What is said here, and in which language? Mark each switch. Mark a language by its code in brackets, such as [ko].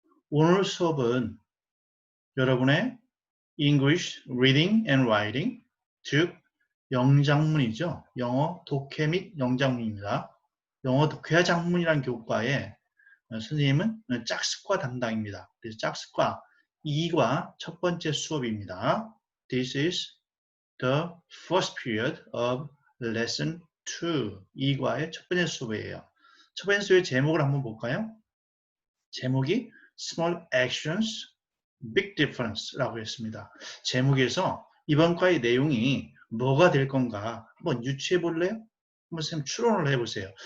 [ko] 오늘 수업은 여러분의 [en] English Reading and Writing, [ko] 즉 영장문이죠. 영어 독해 및 영장문입니다. 영어 독해와 장문이라는 교과에 선생님은 짝습과 담당입니다. 그래서 짝습과 2과 첫 번째 수업입니다. [en] This is the first period of lesson 2. [ko] 2과의 첫 번째 수업이에요. 첫 번째 수업의 제목을 한번 볼까요? 제목이 [en] Small Actions, Big Difference [ko] 라고 했습니다. 제목에서 이번 과의 내용이 뭐가 될 건가 한번 유추해 볼래요? 한번 선생님 추론을 해보세요.